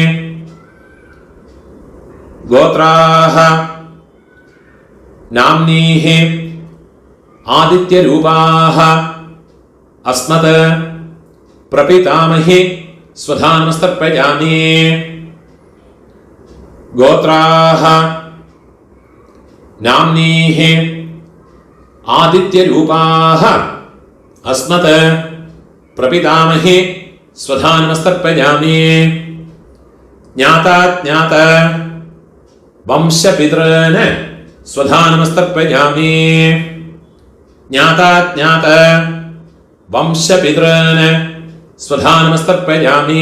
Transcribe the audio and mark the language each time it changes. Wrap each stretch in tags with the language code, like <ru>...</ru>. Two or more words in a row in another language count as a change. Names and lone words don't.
<sa>ഗോത്രാഹ നാംനീഹി ആദിത്യരൂപാഹ അസ്മത് പ്രപിതാമഹി സ്വധാനമസ്തർപ്പയാമി. ഗോത്രാഹ നാംനീഹി आदित्यरूपाः अस्मत् प्रपितामहे स्वधा नमस्तर्पयामि। ज्ञाता ज्ञात वंशपितॄन् स्वधा नमस्तर्पयामि। ज्ञाता ज्ञात वंशपितॄन् स्वधा नमस्तर्पयामि।</sa>